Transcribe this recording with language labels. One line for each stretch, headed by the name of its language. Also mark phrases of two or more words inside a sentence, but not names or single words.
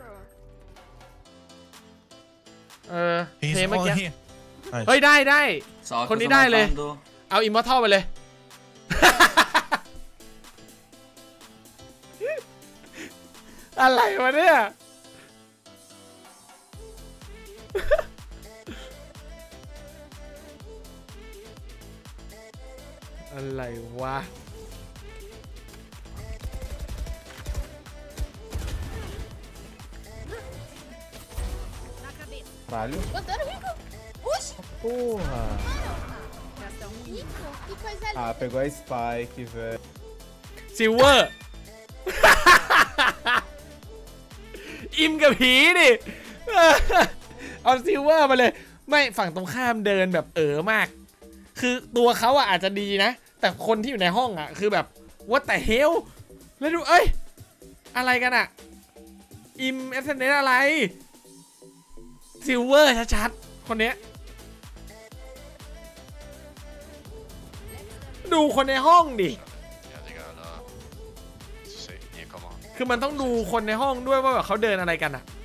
Thai: เพลงเมื่อกี้เฮ้ยได้คนนี้ได้เลยเอาอิมมอร์ทัลไปเลยอะไรวะเนี่ยอะไรวะ
Portuguese: Valeu. Botaram rico. Oxi. Porra. Rico, que coisa linda. Ah, pegou a Spike, velho. Silver.
Thai: อิมกับผีดิเอาซิลเวอร์มาเลยไม่ฝั่งตรงข้ามเดินแบบมากคือตัวเขาอะอาจจะดีนะแต่คนที่อยู่ในห้องอะคือแบบ
English: what the hell
Thai: แล้วดูเอ้ยอะไรกันอะอิมเอสเซนเนตอะไรซิลเวอร์ชัดๆคนเนี้ย ดูคนในห้องดิคือมันต้องดูคนในห้องด้วยว่าแบบเขาเดินอะไรกันอะ